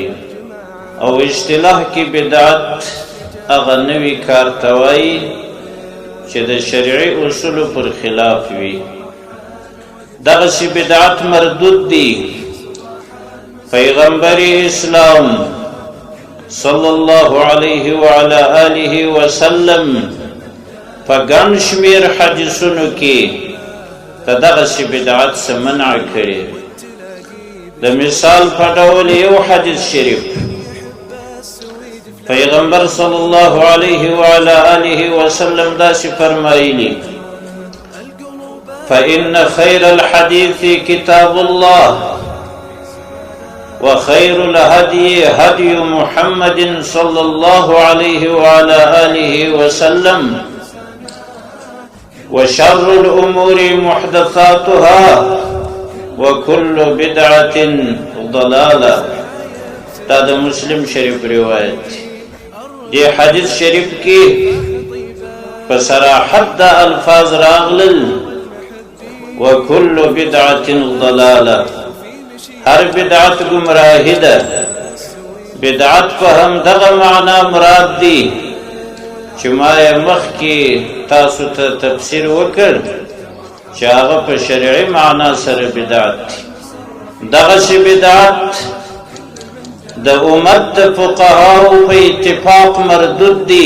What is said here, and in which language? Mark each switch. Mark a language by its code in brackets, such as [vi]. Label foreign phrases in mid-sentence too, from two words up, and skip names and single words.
[ps] او اصطلاح کې بدعت هغه نوی کار ته وایي چې د شرعي اصولو پر خلاف وي. دغسې بدعت مردود دی. پیغمبر اسلام [ar] صلی الله علیه وعلى آله وسلم [ps] په ګڼ شمېر حدیثونو کې د دغسې بدعت څخه منع کړي. د مثال په ډول یو حدیث شریف پیغمبر [ar] صلی الله علیه وعلى آله وسلم [ps] داسې فرمایلی: [ar] فإن خير الحديث كتاب الله وخير الهدي هدي محمد صلى الله عليه وعلى آله وسلم وشر الأمور محدثاتها وكل بدعة ضلالة. هذا مسلم [ps] شریف روایت. دی حدیث شریف کی بصراحت دا الفاظ راغلل: [ar] وكل بدعة ضلالة. [ps] هر بدعت گمراهی ده. بدعت په هم دغه معنا مراد دی چې ما یې مخکې تاسو ته تفسیر وکړ چې هغه په شرعي معنا سره بدعت دی. دغسې بدعت د امت د فقهاو په اتفاق مردود دی.